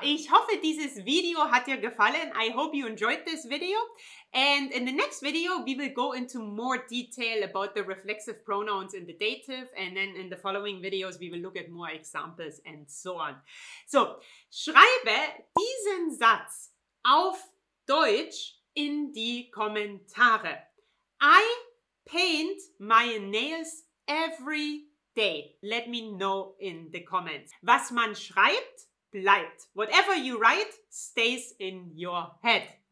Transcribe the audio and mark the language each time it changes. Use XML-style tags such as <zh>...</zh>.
<de>Ich hoffe, dieses Video hat dir gefallen.</de> <en>I hope you enjoyed this video. And in the next video, we will go into more detail about the reflexive pronouns in the dative. And then in the following videos, we will look at more examples and so on.</en> <de>So, schreibe diesen Satz auf Deutsch in die Kommentare.</de> <en>I paint my nails every day. Let me know in the comments.</en> <de>Was man schreibt, bleibt.</de> <en>Whatever you write stays in your head.</en>